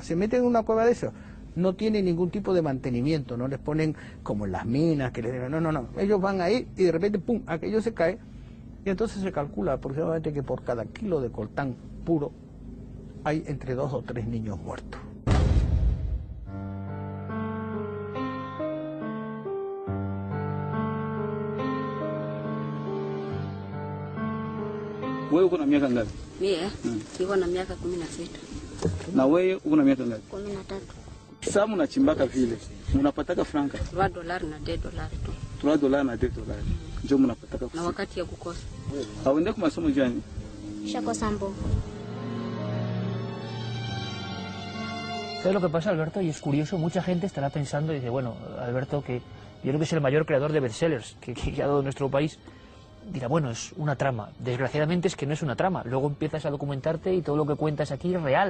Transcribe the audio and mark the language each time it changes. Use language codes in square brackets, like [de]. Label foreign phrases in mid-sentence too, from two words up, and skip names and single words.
[es] Se meten en una cueva de esos. No tienen ningún tipo de mantenimiento, no les ponen como en las minas, que les digan, no. Ellos van ahí y de repente, pum, aquello se cae. Y entonces se calcula aproximadamente que por cada kilo de coltán puro hay entre 2 o 3 niños muertos. [sw] Wewe uko na miaka ngapi? Mie niko na miaka 16. Na wewe uko na miaka ngapi? 13. Sasa mnachimbaka vile, mnapataka franka $3 na $10 tu. $3 na $10 ndio mnapataka Na wakati ya kukosa. Hauende kwa masomo gani? Shako sambo. [es] ¿Sabes lo que pasa, Alberto? Y es curioso, mucha gente estará pensando y dice, bueno, Alberto, que yo creo que es el mayor creador de bestsellers que ha dado nuestro país, dirá, bueno, es una trama. Desgraciadamente es que no es una trama. Luego empiezas a documentarte y todo lo que cuentas aquí es real.